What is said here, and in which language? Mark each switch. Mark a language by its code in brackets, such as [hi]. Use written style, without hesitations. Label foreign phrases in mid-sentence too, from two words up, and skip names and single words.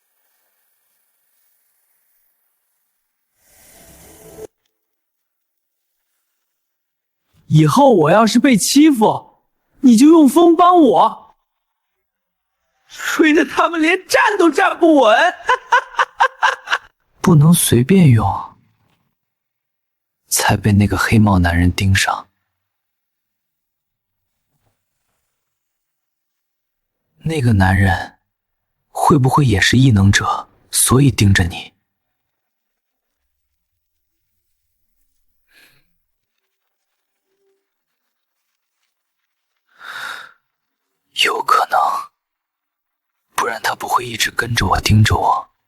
[zh] 以後我要是被欺負，你就用風幫我，吹得他們連站都站不穩。不能隨便用，才被那個黑帽男人盯上。那個男人會不會也是異能者，所以盯着你？有可能，不然他不會一直跟着我，盯着我。